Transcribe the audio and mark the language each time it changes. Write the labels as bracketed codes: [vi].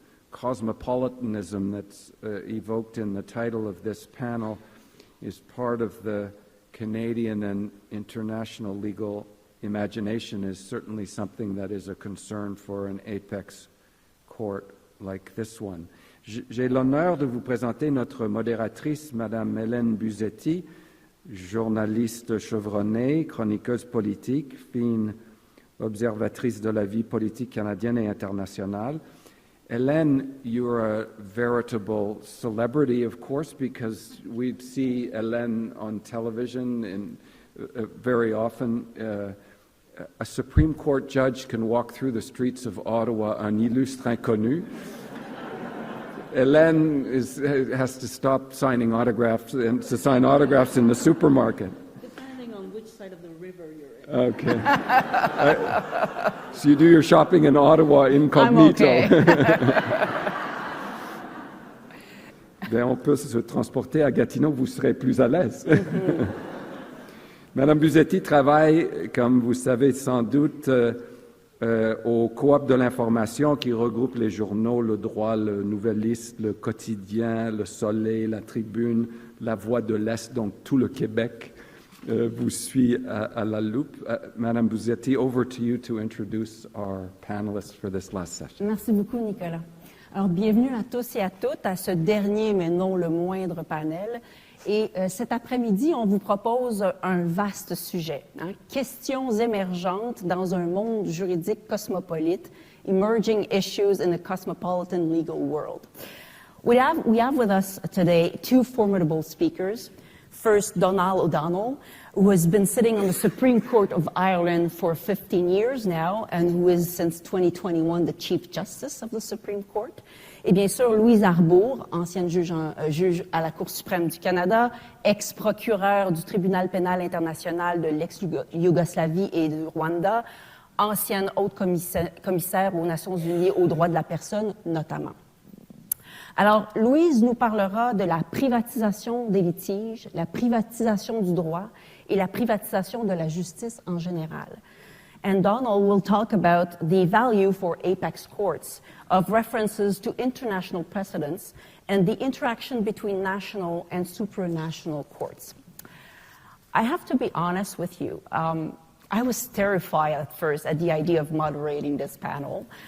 [en] cosmopolitanism that's evoked in the title of this panel is part of the Canadian and international legal imagination, is certainly something that is a concern for an apex court like this one. [fr] J'ai l'honneur de vous présenter notre modératrice, Madame Hélène Buzzetti, journaliste chevronnée, chroniqueuse politique, fine observatrice de la vie politique canadienne et internationale. [en] Hélène, you're a veritable celebrity, of course, because we see Hélène on television and very often. A Supreme Court judge can walk through the streets of Ottawa, [fr] un illustre inconnu. [en] Hélène has to stop signing autographs and to sign autographs in the supermarket. Depending on which side of the river you're in. Okay. So you do your shopping in Ottawa incognito. I'm okay. [fr] Ben, on peut se transporter à Gatineau, vous serez plus à l'aise. Madame Buzzetti travaille, comme vous savez sans doute, au Coop de l'information qui regroupe les journaux, Le Droit, Le Nouvelliste, Le Quotidien, Le Soleil, La Tribune, La Voix de l'Est, donc tout le Québec vous suit à la loupe. [en] Madame Buzzetti, over to you to introduce our panelists for this last session. [fr] Merci beaucoup, Nicolas. Alors, bienvenue à tous et à toutes à ce dernier, mais non le moindre panel. Et cet après-midi, on vous propose un vaste sujet, questions émergentes dans un monde juridique cosmopolite, [en] emerging issues in the cosmopolitan legal world. We have with us today two formidable speakers. First, Donal O'Donnell, who has been sitting on the Supreme Court of Ireland for 15 years now, and who is since 2021 the Chief Justice of the Supreme Court. [fr] Et bien sûr, Louise Arbour, ancienne juge à la Cour suprême du Canada, ex-procureure du Tribunal pénal international de l'ex-Yougoslavie et du Rwanda, ancienne haute commissaire aux Nations unies aux droits de la personne, notamment. Alors, Louise nous parlera de la privatisation des litiges, la privatisation du droit et la privatisation de la justice en général. [en] And Donal will talk about the value for apex courts of references to international precedents and the interaction between national and supranational courts. I have to be honest with you. I was terrified at first at the idea of moderating this panel.